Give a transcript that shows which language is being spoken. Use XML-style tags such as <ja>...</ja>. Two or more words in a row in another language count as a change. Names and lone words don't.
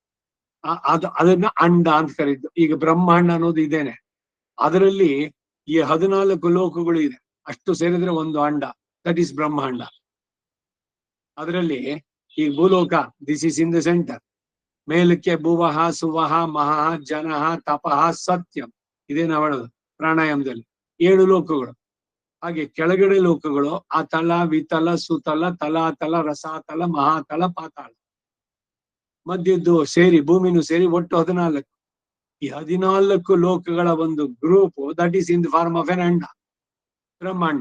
<kn>ಅದನ್ನ ಅಂಡ ಅಂತ ಕರೀತು. ಈಗ ಬ್ರಹ್ಮಾಂಡ ಅನ್ನೋದು ಇದೇನೆ, ಅದರಲ್ಲಿ ಈ 14 ಲೋಕಗಳು ಇದೆ, ಅಷ್ಟು ಸೇರಿದ್ರೆ ಒಂದು ಅಂಡ,</kn> <en>that is</en> <kn>ಬ್ರಹ್ಮಾಂಡ. ಅದರಲ್ಲಿ ಈ ಭೂಲೋಕ,</kn> <en>this is in the center.</en> <sa>ಮೇಲಕ್ಕೆ ಭುವಃ ಸುವಹ ಮಹಃ ಜನಃ ತಪಃ ಸತ್ಯಂ,</sa> <kn>ಇದೇ ನಾವು ಹೇಳೋದು ಪ್ರಾಣಾಯಾಮದಲ್ಲಿ 7 ಲೋಕಗಳು. ಹಾಗೆ ಕೆಳಗಡೆ ಲೋಕಗಳು ಅತಲ, ವಿತಲ, ಸುತಲ, ತಲಾತಲ, ರಸಾತಲ, ಮಹಾತಲ, ಪಾತಾಳ. ಮಧ್ಯದ್ದು ಸೇರಿ ಭೂಮಿನೂ ಸೇರಿ ಒಟ್ಟು 14. ಈ 14 ಲೋಕಗಳ ಒಂದು</kn> <en>group that is in the form of an</en> <kn>ಅಂಡ, ಬ್ರಹ್ಮಾಂಡ.</kn>